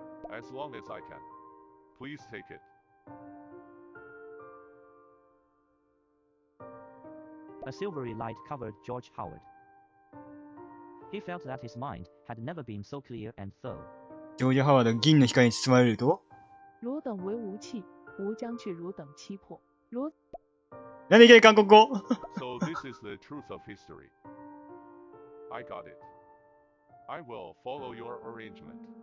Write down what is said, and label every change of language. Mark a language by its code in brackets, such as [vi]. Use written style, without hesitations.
[en] As long as I can. Please take it. A silvery light covered George Howard. He felt that his mind had never been so clear and thorough. [ja] ジョージ・ハワードが銀の光に包まれると、汝等为无器，吾将去汝等欺破。汝なんでいきなり韓国語 [en] So this is the truth of history. I got it. I will follow your arrangement.